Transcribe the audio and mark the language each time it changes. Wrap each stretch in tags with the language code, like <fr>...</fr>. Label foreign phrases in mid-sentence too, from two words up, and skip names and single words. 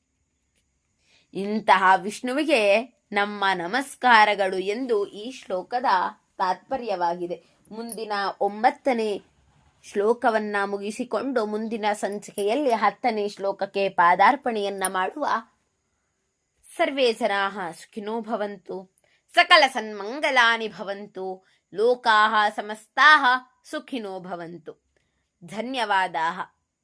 <kn>ಇಂತಹ ವಿಷ್ಣುವಿಗೆ ನಮ್ಮ ನಮಸ್ಕಾರಗಳು ಎಂದು ಈ ಶ್ಲೋಕದ ತಾತ್ಪರ್ಯವಾಗಿದೆ. ಮುಂದಿನ 9ನೇ ಶ್ಲೋಕವನ್ನ ಮುಗಿಸಿಕೊಂಡು ಮುಂದಿನ ಸಂಚಿಕೆಯಲ್ಲಿ 10ನೇ ಶ್ಲೋಕಕ್ಕೆ ಪಾದಾರ್ಪಣೆಯನ್ನ ಮಾಡುವ.</kn> <sa>ಸರ್ವೇ ಜನಾಃ ಸುಖಿನೋ ಭವಂತು, ಸಕಲ ಸನ್ಮಂಗಲಾನಿ ಭವಂತು, ಲೋಕಾಃ ಸಮಸ್ತಾಃ ಸುಖಿನೋ ಭವಂತು. ಧನ್ಯವಾದಾಃ.</sa>